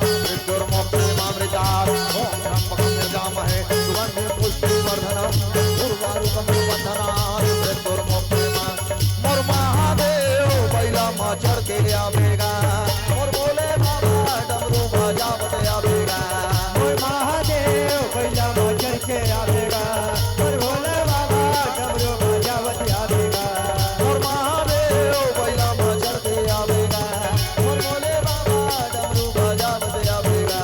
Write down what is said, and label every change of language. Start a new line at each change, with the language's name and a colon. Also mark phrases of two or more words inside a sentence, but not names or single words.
Sanskrit: मृत्युर्मोक्षमामृतात् ओम त्र्यंबकं यजामहे सुगंधिं पुष्टिवर्धनम् उर्वारुकमिव बन्धनात् मृत्युर्मोक्षमामृतात्
Chhattisgarhi: मोर महादेव बैला माँ चढ़ के आवेगा मोर भोले बाबा डमरू बजावत आवेगा मोर महादेव बैला मजर के आवेगा मोर भोले बाबा डमरू बजावत आवेगा मोर महादेव बैला माँ चढ़ के आवेगा मोर भोले बाबा डमरू बजावत आवेगा